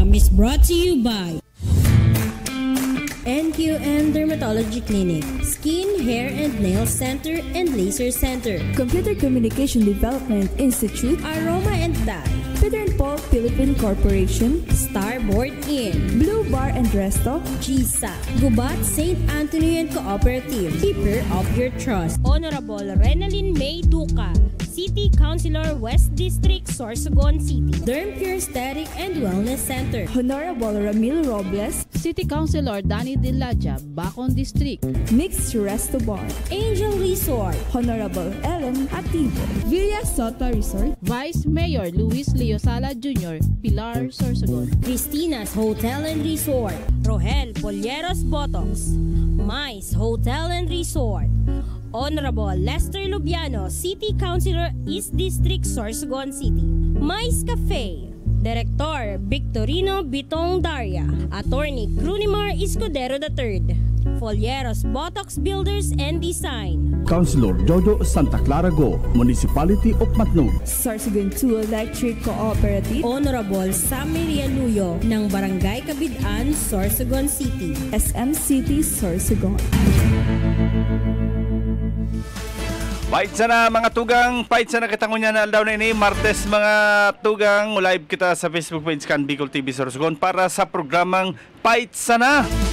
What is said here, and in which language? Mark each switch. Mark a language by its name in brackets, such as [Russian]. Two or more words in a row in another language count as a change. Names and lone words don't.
[English] brought to you by NQN Dermatology Clinic, Skin, Hair and Nail Center and Laser Center, Computer Communication Development Institute, Aroma and Dye, Peter and Paul Philippine Corporation, Starboard Inn, Blue Bar and Resto, GSA, Gubat St. Anthony and Cooperative, Keeper of Your Trust, Honorable Renalyn May Duca, City Councilor, West District, Sorsogon City, Derm Pure Aesthetic and Wellness Center, Honorable Ramil Robles, City Councilor Danny Dilaja, Bacon District, Mixed Resto Bar, Angel Resort, Honorable Ellen Ativo, Villa Soto Resort, Vice Mayor Luis Leosala Jr., Pilar, Sorsogon, Christina's Hotel and Resort, Rohel Polleros Botox, Mais Hotel and Resort, Honorable Lester Lubiano, City Councilor, East District, Sorsogon City, Mais Cafe, Director Victorino Bitong Daria, Attorney Crunimar Escudero III, Folleros Botox Builders and Design, Councilor Jojo Santa Clara Go, Municipality of Matnog, Sorsogon 2 Electric Cooperative, Honorable Sam Maria Luyo ng Barangay Kabidaan, Sorsogon City, SM City, Sorsogon. [Bikol] Pait sana mga tugang, pait sana kita ngunya na aldaw na ini, Martes mga tugang, live kita sa Facebook page kan Bicol TV Sorsogon para sa programang Pait Sana.